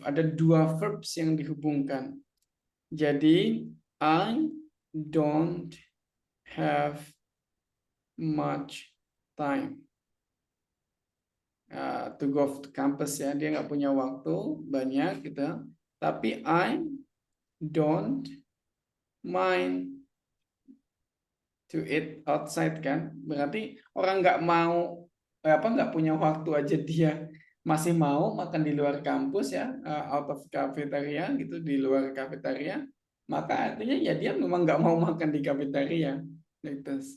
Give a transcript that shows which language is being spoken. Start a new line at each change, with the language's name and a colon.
Indonesian: Ada dua verbs yang dihubungkan. Jadi,
English: I don't have much time to go to campus
Indonesian: ya. Dia nggak punya waktu banyak gitu. Tapi
English: I don't mind to eat outside
Indonesian: kan. Berarti orang nggak punya waktu aja dia masih mau makan di luar kampus ya,
English: out of cafeteria
Indonesian: gitu, di luar cafeteria, maka artinya ya dia memang nggak mau makan di cafeteria, gitu.